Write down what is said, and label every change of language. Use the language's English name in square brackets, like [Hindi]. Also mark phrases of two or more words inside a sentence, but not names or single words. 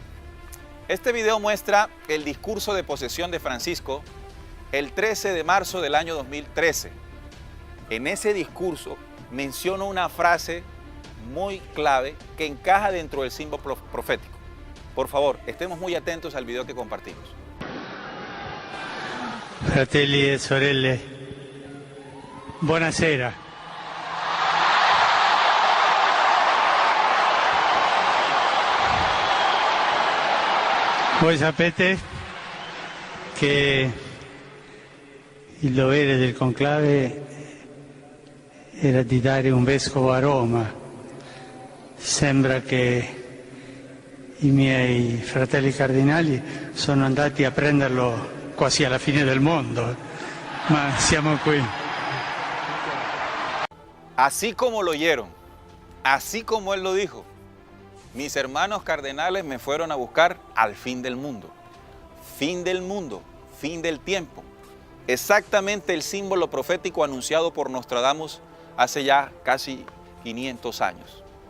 [Spanish] Este video muestra el discurso de posesión de Francisco el 13 de marzo del año 2013. En ese discurso menciona una frase muy clave que encaja dentro del símbolo profético. Por favor, estemos muy atentos al video que compartimos. [Italian] Fratelli e sorelle, buonasera. Voi sapete che il dovere del conclave era di dare un vescovo a Roma. Sembra che i miei fratelli cardinali sono andati a prenderlo quasi alla fine del mondo, ma siamo qui. [Spanish] Así como lo oyeron, así como él lo dijo, mis hermanos cardenales me fueron a buscar al fin del mundo. Fin del mundo, fin del tiempo. Exactamente el símbolo profético anunciado por Nostradamus hace ya casi 500 años.